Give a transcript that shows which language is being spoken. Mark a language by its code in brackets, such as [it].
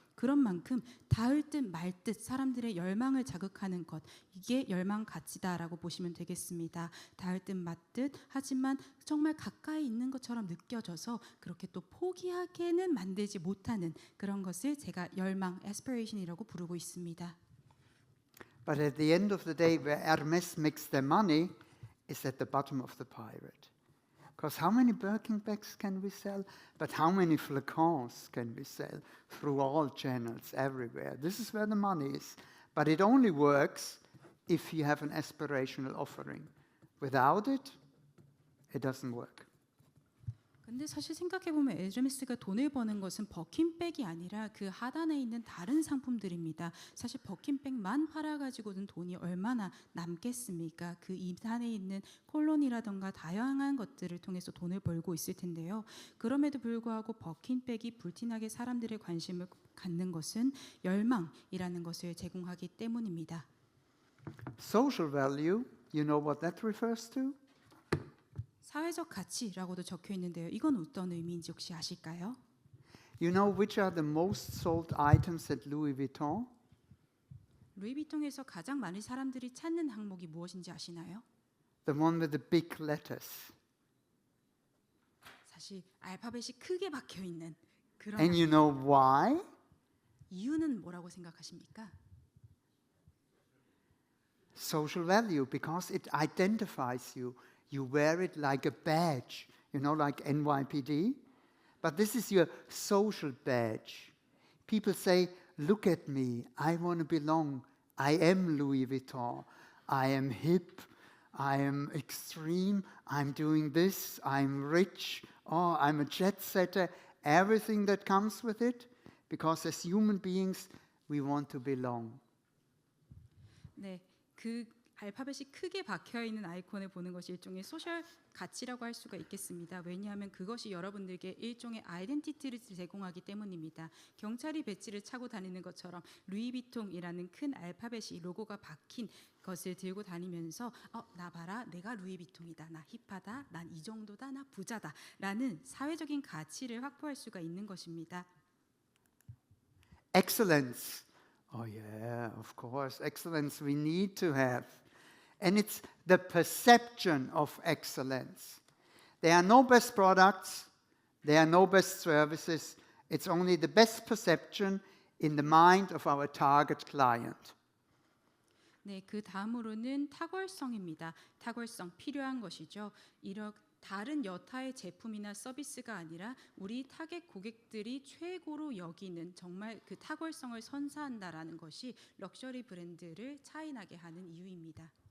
[ko] 그런 만큼 닿을 듯 말 듯 사람들의 열망을 자극하는 것, 이게 열망 가치다라고 보시면 되겠습니다. 닿을 듯 맞듯 하지만 정말 가까이 있는 것처럼 느껴져서 그렇게 또 포기하게는 만들지 못하는 그런 것을 제가 열망, aspiration이라고 부르고 있습니다. [en] But at the end of the day, where Hermes makes their money is at the bottom of the pyramid. Because how many Birkin bags can we sell? But how many flacons can we sell through all channels, everywhere? This is where the money is. But it only works if you have an aspirational offering. Without it, it doesn't work. [ko] 근데 사실 생각해 보면 에르메스가 돈을 버는 것은 버킨백이 아니라 그 하단에 있는 다른 상품들입니다. 사실 버킨백만 팔아 가지고는 돈이 얼마나 남겠습니까? 그 이단에 있는 콜론이라던가 다양한 것들을 통해서 돈을 벌고 있을 텐데요. 그럼에도 불구하고 버킨백이 불티나게 사람들의 관심을 갖는 것은 열망이라는 것을 제공하기 때문입니다. [en] Social value, you know what that refers to? [ko] 사회적 가치라고도 적혀 있는데요. 이건 어떤 의미인지 혹시 아실까요? [en] You know which are the most sold items at Louis Vuitton? [ko] 루이비통에서 가장 많은 사람들이 찾는 항목이 무엇인지 아시나요? [en] The one with the big letters. [ko] 사실 알파벳이 크게 박혀 있는 그런 [en] And you know why? [ko] 이유는 뭐라고 생각하십니까? [en] Social value, because it identifies you. You wear it like a badge, you know, like NYPD. But this is your social badge. People say, look at me, I want to belong. I am Louis Vuitton. I am hip. I am extreme. I'm doing this. I'm rich. Oh, I'm a jet setter. Everything that comes with it. Because as human beings, we want to belong. [ko] 네, 그 알파벳이 크게 박혀 있는 아이콘을 보는 것이 일종의 소셜 가치라고 할 수가 있겠습니다. 왜냐하면 그것이 여러분들에게 일종의 아이덴티티를 제공하기 때문입니다. 경찰이 배지를 차고 다니는 것처럼 루이비통이라는 큰 알파벳이 로고가 박힌 것을 들고 다니면서 나 봐라, 내가 루이비통이다, 나 힙하다, 난 이 정도다, 나 부자다 라는 사회적인 가치를 확보할 수가 있는 것입니다. [en] Excellence. Oh yeah, of course. Excellence we need to have. And it's the perception of excellence. There are no best products. There are no best services. It's only the best perception in the mind of our target client. [ko] 네, 그 다음으로는 탁월성입니다. 탁월성 필요한 것이죠. 다른 여타의 제품이나 서비스가 아니라 우리 타겟 고객들이 최고로 여기는 정말 그 탁월성을 선사한다라는 것이 럭셔리 브랜드를 차이나게 하는 이유입니다.